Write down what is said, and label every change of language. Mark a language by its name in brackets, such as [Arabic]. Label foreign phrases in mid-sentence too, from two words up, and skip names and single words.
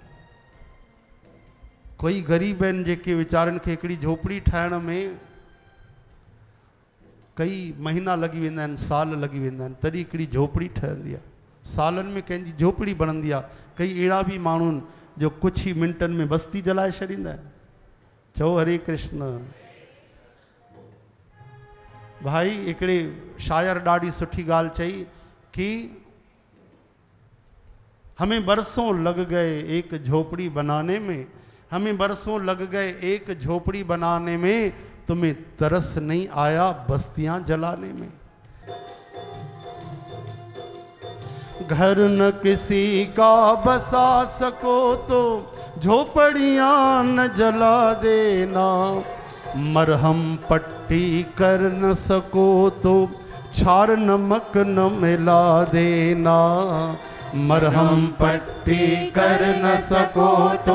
[Sindhi] कोई ग़रीब आहिनि जेके वीचारनि खे हिकिड़ी झोपड़ी ठाहिण में कई महीना लॻी वेंदा आहिनि, साल लॻी वेंदा आहिनि, तॾहिं हिकिड़ी झोपड़ी ठहंदी आहे। सालनि में कंहिंजी झोपड़ी बनंदी आहे। कई अहिड़ा बि माण्हू आहिनि जो कुझु ई मिंटनि में बस्ती जलाए छॾींदा आहिनि। चओ हरे कृष्ण। भाई हिकिड़े शायर ॾाढी सुठी ॻाल्हि चई कि [Hindi] हमें बरसों लग गए एक झोपड़ी बनाने में, हमें बरसों लग गए एक झोपड़ी बनाने में, तुम्हें तरस नहीं आया बस्तियां जलाने में। घर न किसी का बसा सको तो झोपड़ियां न जला देना, मरहम पट्टी कर न सको तो छार नमक न मिला देना, मरहम पट्टी कर न सको तो